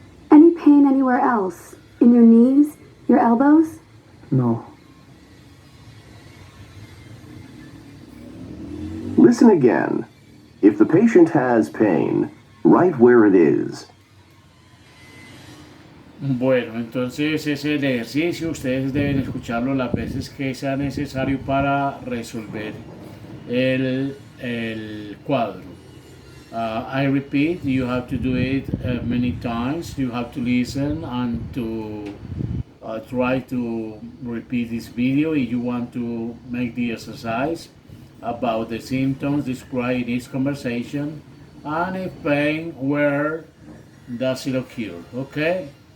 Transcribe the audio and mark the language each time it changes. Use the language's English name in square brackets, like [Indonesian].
[English] Any pain anywhere else? In your knees? Your elbows? No. Listen again. If the patient has pain, write where it is. [Spanish] Bueno, entonces ese el ejercicio ustedes deben escucharlo las veces que sea necesario para resolver el cuadro. [English] I repeat, you have to do it many times. You have to listen and to try to repeat this video if you want to make the exercise about the symptoms described in each conversation and if pain, where does it occur, okay?